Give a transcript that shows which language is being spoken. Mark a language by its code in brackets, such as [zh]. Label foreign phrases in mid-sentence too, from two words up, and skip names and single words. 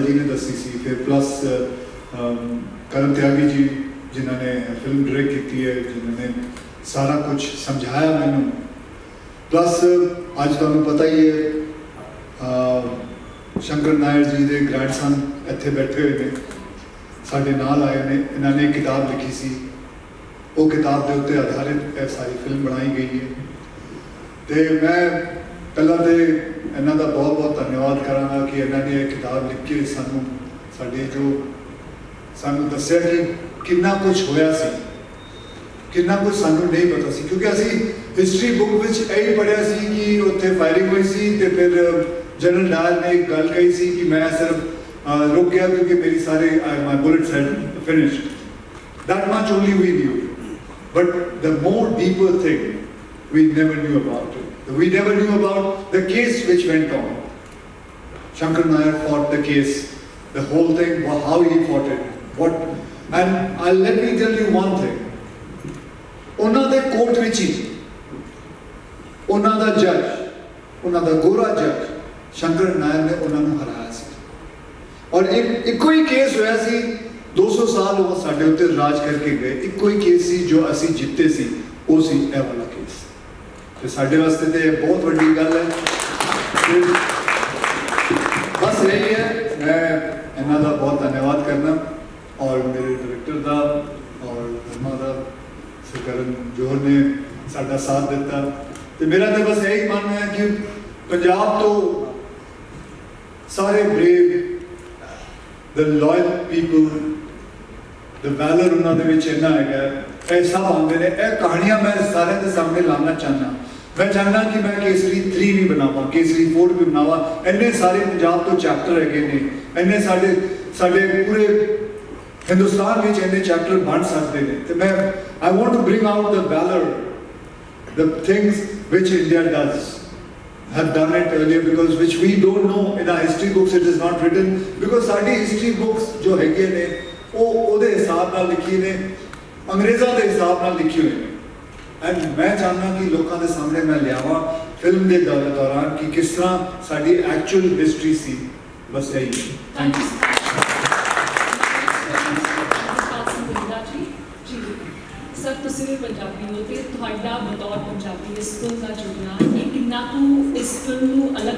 [pa] ਜੀ ਨੇ ਦੱਸੀ ਸੀ, ਫਿਰ ਪਲੱਸ ਕਰਨ ਤਿਆਗੀ ਜੀ ਜਿਨ੍ਹਾਂ ਨੇ ਫਿਲਮ ਡਾਇਰੈਕਟ ਕੀ ਹੈ, ਜਿਨ੍ਹਾਂ ਨੇ ਸਾਰਾ ਕੁਝ ਸਮਝਾਇਆ ਮੈਨੂੰ, ਪਲੱਸ ਅੱਜ ਤੁਹਾਨੂੰ ਪਤਾ ਹੀ ਹੈ ਸ਼ੰਕਰ ਨਾਇਰ ਜੀ ਕੇ ਗ੍ਰੈਂਡਸਨ ਇੱਥੇ ਬੈਠੇ ਹੋਏ ਨੇ, ਸਾਡੇ ਨਾਲ ਆਏ ਨੇ, ਇਨ੍ਹਾਂ ਨੇ ਇੱਕ ਕਿਤਾਬ ਲਿਖੀ ਸੀ, ਵੋ ਕਿਤਾਬ ਕੇ ਉੱਤੇ ਆਧਾਰਿਤ ਸਾਰੀ ਫਿਲਮ ਬਣਾਈ ਗਈ ਹੈ। ਤੋ ਮੈਂ ਪਹਿਲਾ ਤੋ ਇਨ੍ਹਾਂ ਕਾ ਬਹੁਤ ਬਹੁਤ ਧੰਨਵਾਦ ਕਰਾਂਗਾ ਕਿ ਇਨ੍ਹਾਂ ਨੇ ਯੇ ਕਿਤਾਬ ਲਿਖ ਕੇ ਸਾਨੂੰ ਸਾਡੇ ਜੋ ਸਾਨੂੰ ਦੱਸਿਆ ਕਿ ਕਿਤਨਾ ਕੁਝ ਹੋਇਆ ਸੀ ਕਿੰਨਾ ਕੁਝ ਸਾਨੂੰ ਨਹੀਂ ਪਤਾ ਸੀ ਕਿਉਂਕਿ ਅਸੀਂ [en] history book [pa] ਵਿੱਚ ਇਹ ਪੜ੍ਹਿਆ ਸੀ ਕਿ ਉੱਥੇ ਫਾਇਰਿੰਗ ਹੋਈ ਸੀ ਤੇ ਫਿਰ ਜਨਰਲ ਡਾਇਰ ਨੇ ਇੱਕ ਗੱਲ ਕਹੀ ਸੀ ਕਿ ਮੈਂ ਸਿਰਫ ਰੁਕ ਗਿਆ ਕਿਉਂਕਿ ਮੇਰੀ ਸਾਰੇ [en] my bullets had finished that much only we knew but the more deeper thing we never knew about it. We never knew about the case which went on. Shankar Nair fought the case, the whole thing, how he fought it, and let me tell you one thing. [pa] ਉਹਨਾਂ ਦੇ ਕੋਰਟ ਵਿੱਚ ਹੀ ਉਹਨਾਂ ਦਾ ਜੱਜ, ਉਹਨਾਂ ਦਾ ਗੋਰਾ ਜੱਜ ਸ਼ੰਕਰ ਨਾਇਰ ਨੇ ਉਹਨਾਂ ਨੂੰ ਹਰਾਇਆ ਸੀ ਔਰ ਇੱਕੋ ਹੀ ਕੇਸ ਹੋਇਆ ਸੀ 200 ਸਾਲ ਉਹ ਸਾਡੇ ਉੱਤੇ ਰਾਜ ਕਰਕੇ ਗਏ ਇੱਕੋ ਹੀ ਕੇਸ ਸੀ ਜੋ ਅਸੀਂ ਜਿੱਤੇ ਸੀ ਉਹ ਸੀ ਇਹ ਵਾਲਾ ਕੇਸ ਤੇ ਸਾਡੇ ਵਾਸਤੇ ਤੇ ਇਹ ਬਹੁਤ ਵੱਡੀ ਗੱਲ ਹੈ ਬਸ ਇਹ ਹੈ ਮੈਂ ਇਹਨਾਂ ਦਾ ਬਹੁਤ ਧੰਨਵਾਦ ਕਰਨਾ ਔਰ ਮੇਰੇ ਡਾਇਰੈਕਟਰ ਦਾ ਔਰ ਧਰਮਾ ਦਾ ਕਰਨ ਜੋਹਰ ਨੇ ਸਾਡਾ ਸਾਥ ਦਿੱਤਾ ਤੇ ਮੇਰਾ ਤਾਂ ਬਸ ਇਹੀ ਮੰਨਣਾ ਹੈ ਕਿ ਪੰਜਾਬ ਤੋਂ ਸਾਰੇ [en] brave the loyal people the valor [pa] ਉਹਨਾਂ ਦੇ ਵਿੱਚ ਇੰਨਾ ਹੈਗਾ ਇਹ ਸਭ ਆਉਂਦੇ ਨੇ ਇਹ ਕਹਾਣੀਆਂ ਮੈਂ ਸਾਰਿਆਂ ਦੇ ਸਾਹਮਣੇ ਲਾਉਣਾ ਚਾਹੁੰਦਾ ਮੈਂ ਚਾਹੁੰਦਾ ਕਿ ਮੈਂ ਕੇਸਰੀ 3 ਵੀ ਬਣਾਵਾਂ ਕੇਸਰੀ 4 ਵੀ ਬਣਾਵਾਂ ਇੰਨੇ ਸਾਰੇ ਪੰਜਾਬ ਤੋਂ ਚੈਪਟਰ ਹੈਗੇ ਨੇ ਇੰਨੇ ਸਾਡੇ ਪੂਰੇ ਹਿੰਦੁਸਤਾਨ ਵਿੱਚ ਇੰਨੇ ਚੈਪਟਰ ਬਣ ਸਕਦੇ ਨੇ ਤੇ ਮੈਂ [en] I want to bring out the valor the things which India does have done it earlier because which we don't know in our history books it is not written because [pa] ਸਾਡੀ [en] history books [pa] ਜੋ ਹੈਗੇ ਨੇ ਉਹ ਉਹਦੇ ਹਿਸਾਬ ਨਾਲ ਲਿਖੀ ਨੇ ਅੰਗਰੇਜ਼ਾਂ ਦੇ ਹਿਸਾਬ ਨਾਲ ਲਿਖੀ ਹੋਈ ਨੇ ਐਂਡ ਮੈਂ ਚਾਹੁੰਦਾ ਕਿ ਲੋਕਾਂ ਦੇ ਸਾਹਮਣੇ ਮੈਂ ਲਿਆਵਾਂ ਫਿਲਮ ਦੇ ਦੌਰਾਨ ਕਿ ਕਿਸ ਤਰ੍ਹਾਂ ਸਾਡੀ [en] actual history [pa] ਸੀ ਬਸ ਇਹੀ [en] thank you [pa] ਸਰ ਤੁਸੀਂ ਵੀ ਪੰਜਾਬੀ ਹੋ ਤੇ ਤੁਹਾਡਾ ਬਤੌਰ ਪੰਜਾਬੀ ਇਸ ਫਿਲਮ ਦਾ ਜੁੜਨਾ ਇਹ ਕਿੰਨਾ ਕੁ ਇਸ ਫਿਲਮ ਨੂੰ ਅਲੱਗ